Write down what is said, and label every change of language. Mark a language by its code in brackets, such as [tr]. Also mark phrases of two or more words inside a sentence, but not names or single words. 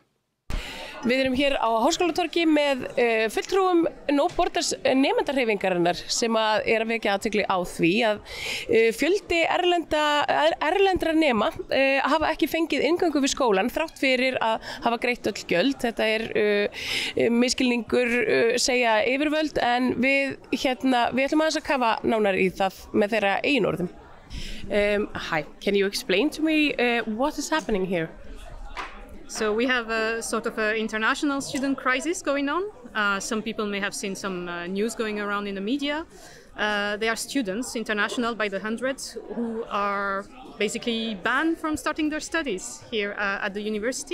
[is] Við erum hér á Háskólatorgi með fulltrúum No Borders nemendarhreyfingarinnar sem er að vekja athygli á því að fjöldi erlendra nema hafa ekki fengið inngöngu við skólan þrátt fyrir að hafa greitt öll gjöld. Þetta er misskilningur segja yfirvöld en við ætlum aðeins að kafa nánar í það með þeirra eigin orðum. [en] Hi, can you explain to me what is happening here? So we have a sort of an international student crisis going on. Some people may have seen some news going around in the media. They are students, international by the hundreds, who are basically banned from starting their studies here at the university.